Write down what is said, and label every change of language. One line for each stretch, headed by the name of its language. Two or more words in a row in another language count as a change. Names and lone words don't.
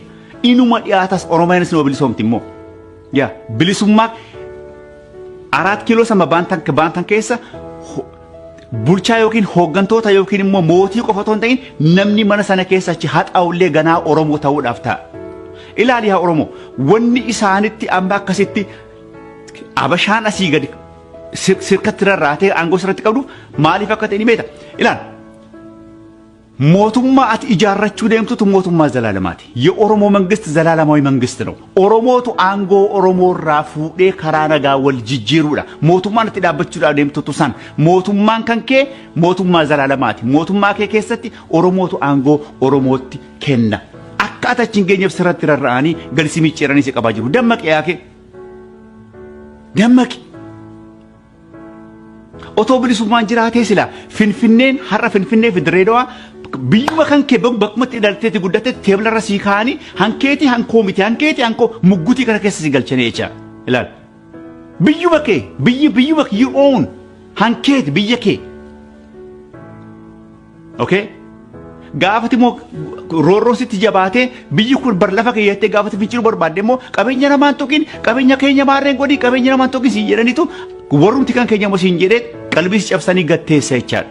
Oromo: Inuma dhiyaatas Oromiyaanis nama bilisoomti immoo. Yaa bilisummaa 4 kiiloo sama baantan keessa bulchaa yookiin hooggantoota yookiin immoo mootii qofa otoo hin ta'in namni mana sana keessa achi haxaa'ullee ganaa Oromoo ta'uudhaaf ta'a. Ilaali haa Oromoo wanni isaanitti amma akkasitti abashaan asii gadi sirkatti rarraatee aangoo sirratti qabduuf maaliif akka ta'e ni beekta. Ilaali mootummaa ati ijaarrachuu deemtutu mootummaa zalaalamaati.
Amharic: የኦሮሞ መንግስት ዘላለማዊ መንግስት ነው።
Oromo: Oromootu aangoo Oromoorra fude karaanaga wal jijjiiruudha mootummaan itti dhaabbachuudhaaf deemtutu san mootummaan kan kee mootummaa zalaalamaati. mootummaa kee keessatti oromootu aangoo oromootti kenna. akka atachiin geenyeef sirratti rarra'anii galisi micciiranii si qabaa jiru. Dammaqi yaake dammaqi. Otoo bilisummaan jiraatee sila Finfinneen har'a Finfinnee fi Dirreedawaa biyyuma kan kee bakkumatti ilaalteetti guddatetti teeblarra sii kaa'anii hankeeti hankoo miti hankeeti hankoo muggutii kana keessa si galchanii jecha ilaal biyyuma kee biyyuma
English: you own
Oromo: hankeeti biyya kee okay gaafati immoo roorroon sitti jabaatee biyyi kun bar lafa keeyyattee gaafati finciluu barbaadde immoo qabeenya namaan tokkin qabeenya keenya maarreen godhii qabeenya namaan tokkin siin jedhaniitu warrumti kan keenya immoo siin jedhee qalbii cabsanii gatteessa jechaadha.